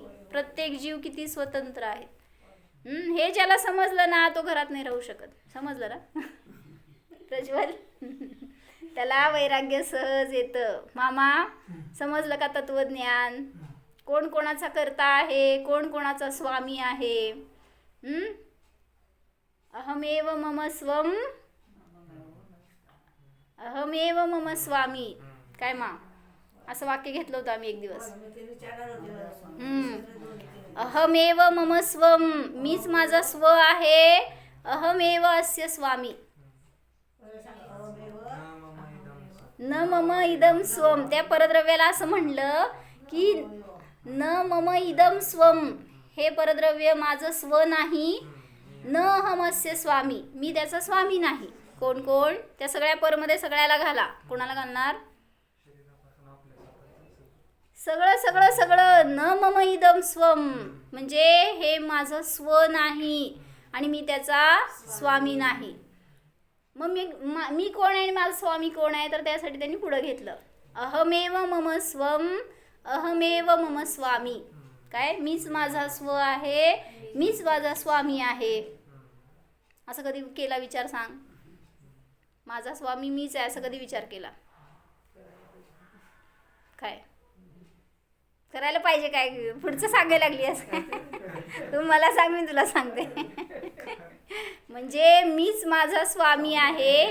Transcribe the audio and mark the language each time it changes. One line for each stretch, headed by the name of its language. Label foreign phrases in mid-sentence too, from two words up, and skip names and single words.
Marathi: प्रत्येक जीव किती स्वतंत्र आहे. हे ज्याला समजलं ना तो घरात नाही राहू शकत. समजलं ना प्रज्वल? त्याला वैराग्य सहज येतं. मामा समजलं का तत्वज्ञान? कोण कोणाचा करता आहे, कोण कोणाचा स्वामी आहे.
Sanskrit: अहमेव मम स्वम, अहमेव मम स्वामी.
Marathi: काय मा असं वाक्य घेतलं होतं आम्ही एक दिवस.
Sanskrit: अहमेव मम स्वम,
Marathi: मीच माझा स्व आहे.
Sanskrit: अहमेव अस्य स्वामी. न मम इदम स्वम.
Marathi: त्या परद्रव्याला असं म्हणलं की
Sanskrit: न मम इदम स्वम,
Marathi: हे परद्रव्य माझं स्व नाही.
Sanskrit: न अहमस्य स्वामी,
Marathi: मी त्याचा स्वामी नाही. कोण कोण? त्या सगळ्या परमध्ये सगळ्याला घाला. कोणाला घालणार? सगळं सगळं सगळं.
Sanskrit: न मम इदम स्वम
Marathi: म्हणजे हे माझं स्व नाही आणि मी त्याचा स्वामी नाही. मग मी कोण आहे आणि माझा स्वामी कोण आहे? तर त्यासाठी त्यांनी पुढं घेतलं
Sanskrit: अहमेव मम स्वम, अहमेव मम स्वामी.
Marathi: काय? मीच माझा स्व आहे, मीच माझा स्वामी आहे. असं कधी केला विचार? सांग. माझा स्वामी मीच आहे असं कधी विचार केला? काय करायला पाहिजे काय पुढचं सांगायला लागली असं तू मला सांग मी तुला सांगते म्हणजे मीच माझा स्वामी आहे.